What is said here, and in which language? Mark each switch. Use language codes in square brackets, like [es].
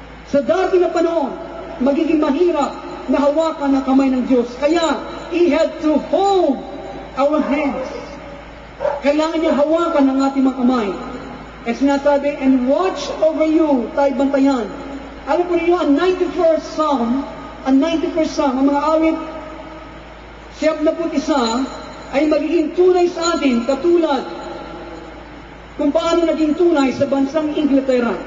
[tl] Sa darating na panahon, magiging mahirap na hawakan ng kamay ng Diyos. [en] Kaya, He had to hold our hands. [tl] Kailangan niya hawakan ng ating mga kamay. At sinasabi, [en] and watch over you, [tl] tayo bantayan. Alam po niyo, ang 91st Psalm, ang mga awit, 71 ay magiging tunay sa atin, katulad kung paano naging tunay sa bansang Inglaterra.